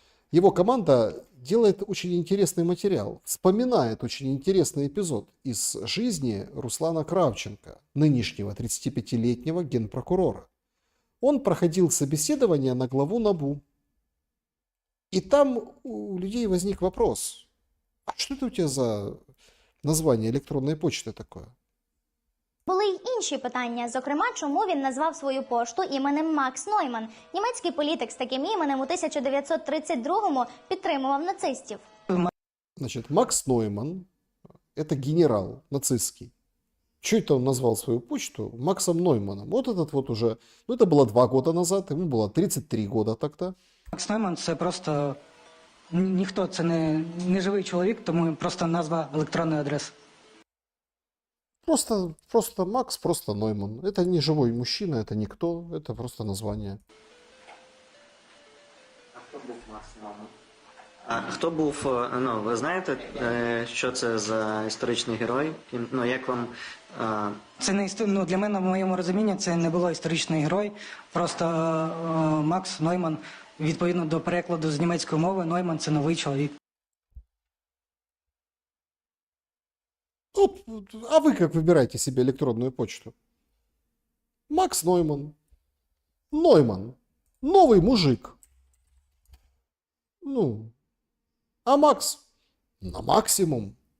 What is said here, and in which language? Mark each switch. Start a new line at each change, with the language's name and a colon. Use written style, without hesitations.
Russian: Его команда делает очень интересный материал, вспоминает очень интересный эпизод из жизни Руслана Кравченко, нынешнего 35-летнего генпрокурора. Он проходил собеседование на главу НАБУ. И там у людей возник вопрос, а что это у тебя за название
Ukrainian: електронної почти таке? Були й інші питання, зокрема, чому він назвав свою пошту іменем Макс Нойман. Німецький політик з таким іменем у 1932-му підтримував нацистів.
Russian: Значит, Макс Нойман – это генерал нацистский. Чего это он назвал свою почту Максом Нойманом? Вот этот вот уже, ну это было 2 года назад, ему было 33 года тогда.
Ukrainian: Макс Нойман – це просто ніхто, це не живий чоловік, тому просто назва електронної адреси. Просто Макс, просто Нойман.
Russian: Это не живой мужчина, это никто, это просто название.
Ukrainian: А хто був Макс Нойман? А хто був, ну, ви знаєте, що це за історичний герой? Ну, як вам... Це не ну, для мене, в моєму розумінні, це не було історичний герой. Просто Макс Нойман, відповідно до перекладу з німецької мови, Нойман – це новий чоловік.
Russian: А вы как выбираете себе электронную почту? Макс Нойман. Нойман. Новый мужик. Ну, а Макс на максимум.